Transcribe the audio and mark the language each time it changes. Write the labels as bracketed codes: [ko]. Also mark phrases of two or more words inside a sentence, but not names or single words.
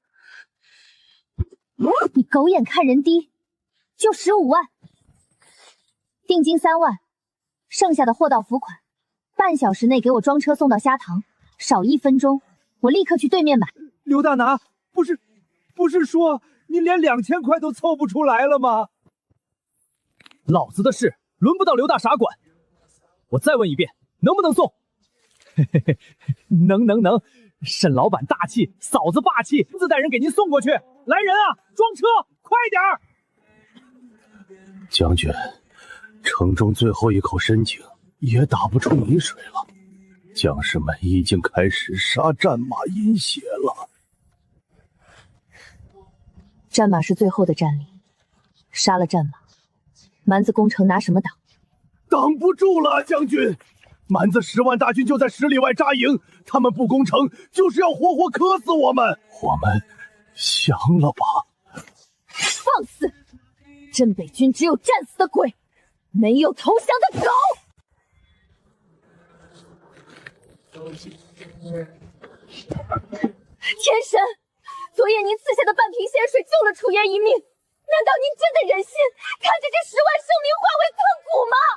[zh] 你狗眼看人低，就15萬，定金3萬，剩下的貨到付款，半小時內給我裝車送到蝦塘，少1分鐘，我立刻去對面買。劉大拿，不是說你连2000塊都湊不出来了嗎？老子的事輪不到劉大傻管。我再問一遍，能不能送？嘿嘿嘿，能。沈老板大气，嫂子霸气，自带人给您送过去。来人啊，装车，快点儿！将軍，城中最後一口深井也打不出泥水了，將士們已經開始殺戰馬飲血了。戰馬是最後的戰力，殺了戰馬，蠻子攻城拿什麼擋？擋不住了，將軍！蠻子10萬大軍就在10里外紮營，他們不攻城，就是要活活磕死我們。我們降了吧！放肆！镇北軍只有戰死的鬼，没有投降的狗。天神，昨夜您赐下的半瓶仙水救了楚爷一命，难道您真的忍心看着这10万生灵化为寸骨吗？